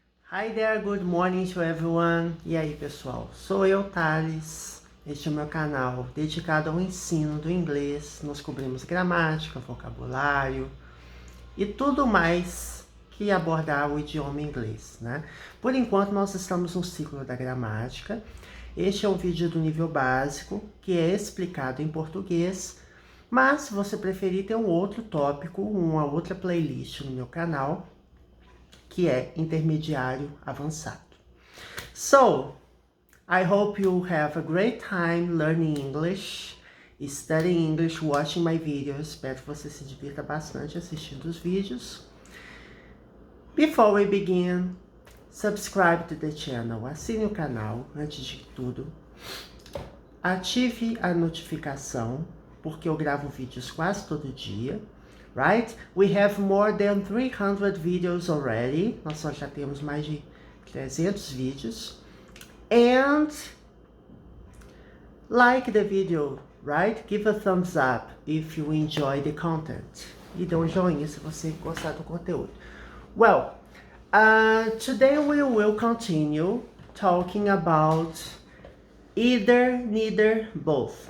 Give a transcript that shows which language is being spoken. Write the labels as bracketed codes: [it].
[en] Hi there, good morning to everyone. [pt] E aí, pessoal? Sou eu, Thales. Este é o meu canal dedicado ao ensino do inglês. Nós cobrimos gramática, vocabulário e tudo mais que abordar o idioma inglês, né? Por enquanto, nós estamos no ciclo da gramática. Este é um vídeo do nível básico, que é explicado em português, mas se você preferir, tem um outro tópico, uma outra playlist no meu canal, que é intermediário avançado. [en] So, I hope you have a great time learning English, studying English, watching my videos. [pt] Espero que você se divirta bastante assistindo os vídeos. [en] Before we begin, subscribe to the channel, [pt] assine o canal antes de tudo. Ative a notificação, porque eu gravo vídeos quase todo dia. [en] Right? We have more than 300 videos already. [pt] Nós já temos mais de 300 vídeos. [en] And like the video, right? Give a thumbs up if you enjoy the content. [pt] E dê um joinha se você gostar do conteúdo. [en] Well, today we will continue talking about either, neither, both.